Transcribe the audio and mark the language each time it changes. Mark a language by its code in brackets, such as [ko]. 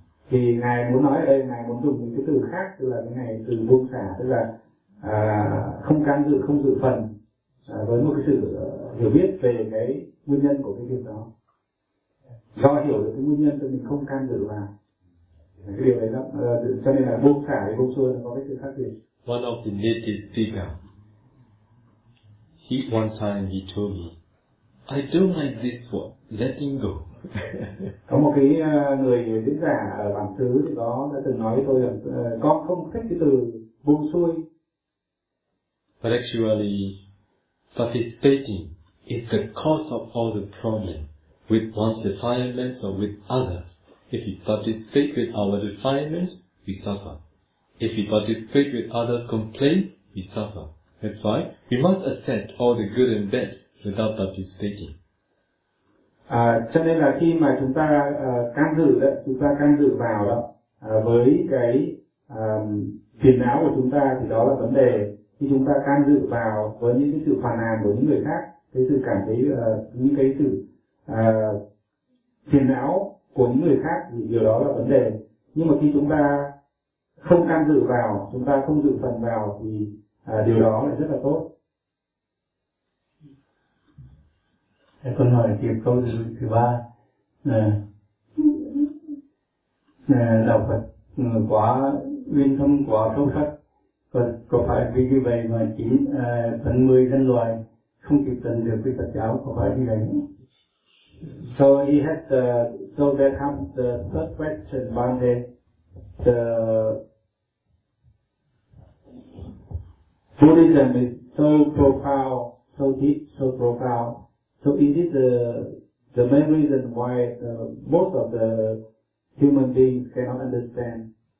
[vi] Thì ngài muốn nói ở đây, ngài muốn dùng một cái từ khác, tức là cái này từ buông xả, tức là không can dự, không dự phần, với một cái sự hiểu biết về cái nguyên nhân của cái việc đó. Do hiểu được cái nguyên nhân cho mình không can dự vào cái điều đấy đó, cho nên là buông xả với buông xuôi nó có cái sự khác biệt. [en] One of the native speaker, one time he told me, I don't like this word, letting go. [vi] Có một cái người diễn giả ở bản xứ thì đó đã từng nói với tôi là con không thích cái từ buông xuôi. [en] But actually, participating is the cause of all the problem with one's defilements or with others. If we participate with our defilements, we suffer. If we participate with others' complaint, we suffer. That's why we must accept all the good and bad without participating. [vi] Cho nên là khi mà chúng ta can dự đó, chúng ta can dự vào đó với cái phiền não của chúng ta, thì đó là vấn đề khi chúng ta can dự vào với những cái sự phàn nàn của những người khác, cái sự cảm thấy những cái sự phiền não của những người khác thì điều đó là vấn đề. Nhưng mà khi chúng ta không can dự vào, chúng ta không dự phần vào thì điều đó là rất là tốt. Thế con hỏi tiếp câu thứ ba. Đạo Phật quá uyên thâm, quá sâu sắc, có phải vì như vậy mà 9/10 nhân loại không kịp tận được với Phật giáo, có phải như vậy không? [en] So he has so there comes the third question, Bande. The Buddhism is so profound, so deep, so profound. So is it the main reason why most of the human beings cannot understand?